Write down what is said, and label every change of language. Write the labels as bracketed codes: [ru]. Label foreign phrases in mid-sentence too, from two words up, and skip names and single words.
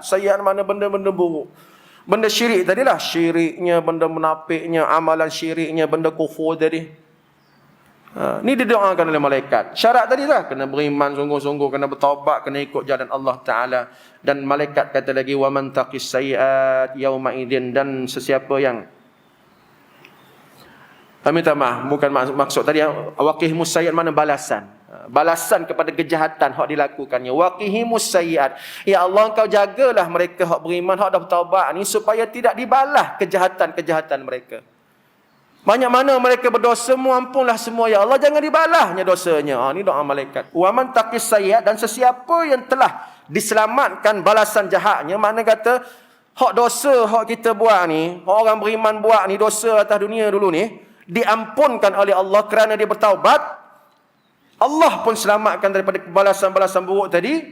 [ms] Sayyi'at mana? Benda-benda buruk. Benda syirik tadilah, syiriknya, benda munafiknya, amalan syiriknya, benda kufur tadi. Ni didoakan oleh malaikat. Syarat tadi lah, kena beriman sungguh-sungguh, kena bertaubat, kena ikut jalan Allah Ta'ala. Dan malaikat kata lagi, [ar] ومن تق السيئات يوم إذ, [ms] dan sesiapa yang minta maaf, bukan maksud tadi [ar] وقهم السيئات [ms] mana balasan. Balasan kepada kejahatan hak dilakukannya. [ar] وقهم السيئات, [ms] ya Allah engkau jagalah mereka hak beriman, hak dah bertaubat ni, supaya tidak dibalas kejahatan-kejahatan mereka. Banyak mana mereka berdosa, ampunlah semua ya Allah, jangan dibalahnya dosanya. Ni doa malaikat. [ar] ومن تق السيئات, [ms] dan sesiapa yang telah diselamatkan balasan jahatnya, makna kata hak dosa hak kita buat ni, hak orang beriman buat ni, dosa atas dunia dulu ni, diampunkan oleh Allah kerana dia bertaubat. Allah pun selamatkan daripada balasan-balasan buruk tadi.